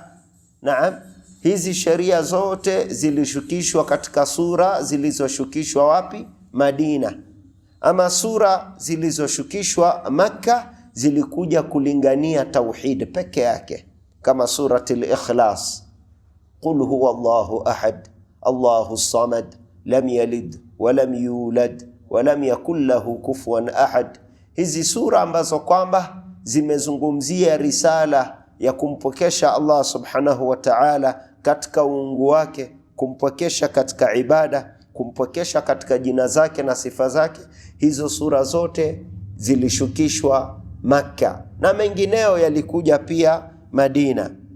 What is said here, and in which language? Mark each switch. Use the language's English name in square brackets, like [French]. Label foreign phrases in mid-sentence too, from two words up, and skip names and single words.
[Swahili] Naam, hizi sheria zote zilishukishwa katika sura zilizoshukishwa wapi? Madina. Ama sura zilizoshukishwa Makka zilikuja kulingania tauhid peke yake, kama suratul Ikhlas, [Arabic] قل هو الله أحد الله الصمد لم يلد ولم يولد ولم يكن له كفوا أحد. [Swahili] Hizi sura ambazo kwamba zimezungumzia risala ya kumpokesha [Arabic] الله سبحانه وتعالى [Swahili] katika uungu wake, kumpokesha katika ibada, kumpokesha katika jina zake na sifa zake. Hizo sura zote zilishukishwa Makka na mengineo yalikuja pia Madina.